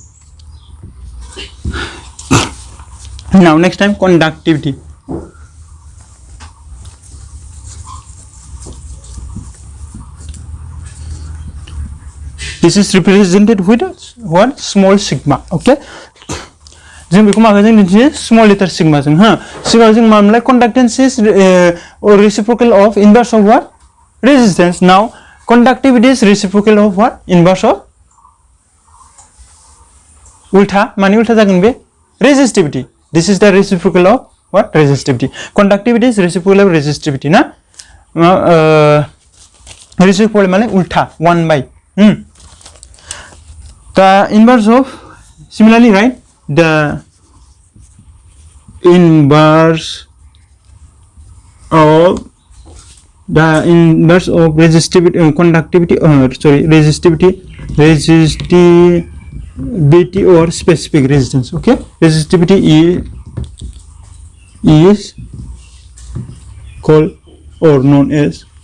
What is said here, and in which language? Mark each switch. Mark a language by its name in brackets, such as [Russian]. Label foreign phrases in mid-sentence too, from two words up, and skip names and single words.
[English] now next time conductivity this is represented with what small sigma okay [Bodo] जों बेखौ माखौ जों दिन्थियो [English] small letter sigma [Bodo] जों हा सिगाङाव जों मामोनलाय [English] conductance is reciprocal of inverse of what resistance now conductivity is reciprocal of what inverse of ulta [Bodo] माने उल्टा जागोन बे [English] resistivity this is the reciprocal of what resistivity conductivity is reciprocal of resistivity ना reciprocal [Bodo] माने उल्टा [English] 1 by the inverse of similarly right the inverse of resistivity conductivity resistivity or specific resistance okay resistivity is called or known as